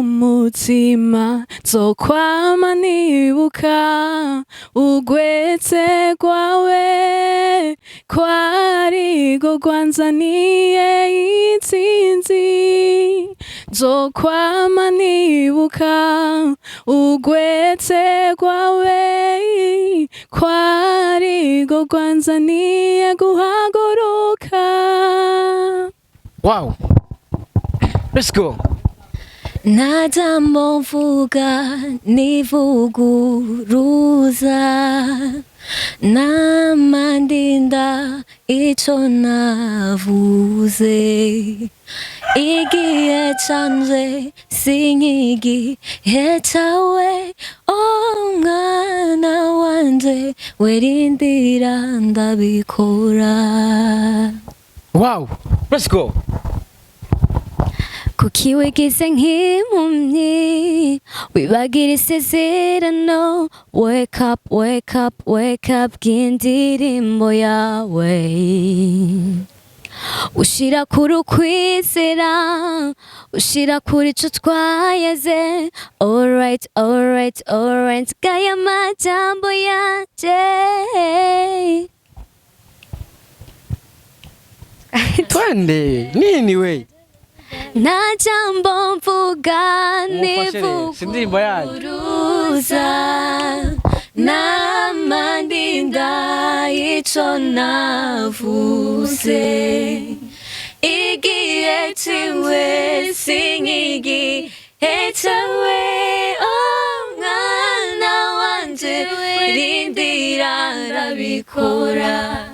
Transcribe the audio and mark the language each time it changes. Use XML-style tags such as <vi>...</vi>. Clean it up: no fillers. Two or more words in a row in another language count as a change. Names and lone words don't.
<rn>mutima zokwama nibuka ugwetse rwawe kwarigo rwanzaniye intsinzi zokwama nibuka ugwetse rwawe kwarigo rwanzaniye guhaguruka.</rn> <en>Wow. Let's go.</en> <rn>Najambo mvuga nivuguruza namandinda ico navuze igihe canje sinkigihe cawe mwana wanje werindira ndabikora.</rn> <en>Wow. Let's go.</en> <rn>Kuki wigize nk'impumyi wibagira isezerano</rn> <en>wake up wake up wake up</en> <rn>bw'indirimbo yawe ushira kuri ukwizera ushira kuri ico twayeze</rn> <en>alright alright alright</en> <rn>gaya majambo yanje</rn> <sw>twende nini we</sw> <rn>nta jambo mvuga si indirimbo yanyu nivuguruza namandinda ico navuze igihe ciwe sinkigihe cawe mwana wanje rindira arabikora.</rn>